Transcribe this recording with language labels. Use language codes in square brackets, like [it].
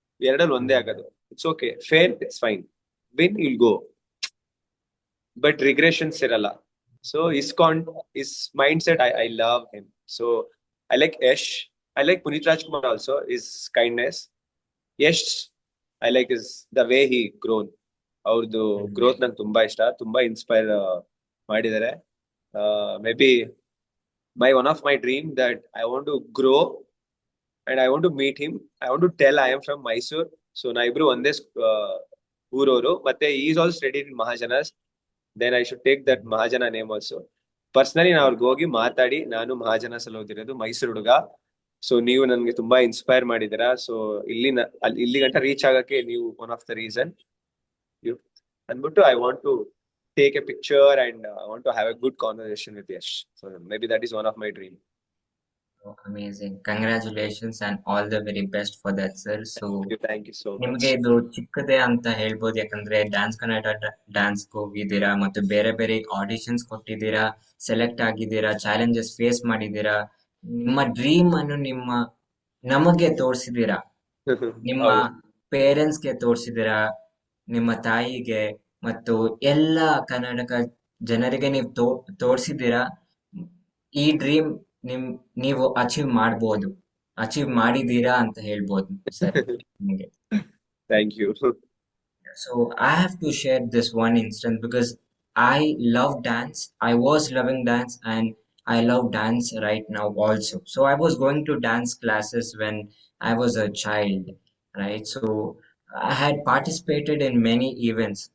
[kn] ಎರಡಲ್ಲಿ ಒಂದೇ ಆಗೋದು. [en] It's okay. Fail, it's fine. Win, you'll go. But regressions [kn] ಇರಲ್ಲ. [en] So his mindset, I love him. So I like Yash. I like Punit Rajkumar also, his kindness. Yash, I like the way he grown. [kn] ಅವ್ರದ್ದು growth ನಂಗೆ ತುಂಬಾ ಇಷ್ಟ, ತುಂಬಾ inspire ಮಾಡಿದ್ದಾರೆ. [en] Maybe one of my dream that I want to grow and I want to meet him. I want to tell I am from Mysore. [kn] So ನಾ ಇಬ್ರು ಒಂದೇ ಊರವರು. [en] ಮತ್ತೆ he is also studied in Mahajanas. Then I should take that Mahajana name also. [kn] Personally ನಾನು ಅವ್ರಿಗೆ ಹೋಗಿ ಮಾತಾಡಿ, ನಾನು ಮಹಾಜನಸ್ ಅಲ್ಲಿ ಓದಿರೋದು, ಮೈಸೂರು ಹುಡುಗ. ಸೊ ನೀವು ನನ್ಗೆ ತುಂಬಾ ಇನ್ಸ್ಪೈರ್ ಮಾಡಿದ್ದೀರಾ. ಸೊ ಇಲ್ಲಿ ಗಂಟ ರೀಚ್ ಆಗಕ್ಕೆ ನೀವು [en] One of the reason. You ಅಂದ್ಬಿಟ್ಟು I want to take a picture and I want to have a good conversation with Yash. So maybe that is one of my dream. Oh, amazing. Congratulations and all the very best for that, sir. So, Thank you so much. [kn] ನಿಮ್ಗೆ ಇದು ಚಿಕ್ಕದೇ ಅಂತ ಹೇಳ್ಬೋದು, ಯಾಕಂದ್ರೆ dance Karnataka ಡ್ಯಾನ್ಸ್ಗೆ ಹೋಗಿದ್ದೀರಾ, ಮತ್ತು ಬೇರೆ ಬೇರೆ auditions ಕೊಟ್ಟಿದ್ದೀರಾ, ಸೆಲೆಕ್ಟ್ ಆಗಿದ್ದೀರಾ, ಚಾಲೆಂಜಸ್ ಫೇಸ್ ಮಾಡಿದ್ದೀರಾ, ನಿಮ್ಮ ಡ್ರೀಮ್ ಅನ್ನು ನಮಗೆ ತೋರಿಸಿದ್ದೀರಾ, ನಿಮ್ಮ ಪೇರೆಂಟ್ಸ್ಗೆ ತೋರಿಸಿದ್ದೀರಾ, ನಿಮ್ಮ ತಾಯಿಗೆ ಮತ್ತು ಎಲ್ಲ ಕರ್ನಾಟಕ ಜನರಿಗೆ ನೀವು ತೋರಿಸಿದ್ದೀರಾ. ಈ ಡ್ರೀಮ್ ನೀವು ಅಚೀವ್ ಮಾಡಿದ್ದೀರಾ ಅಂತ ಹೇಳ್ಬೋದು ಸರ್ ನಿಮಗೆ. [en] Thank you. So I have to share this one instance because I love dance. I was loving dance and I love dance right now also. So I was going to dance classes when I was a child, right? So I had participated in many events.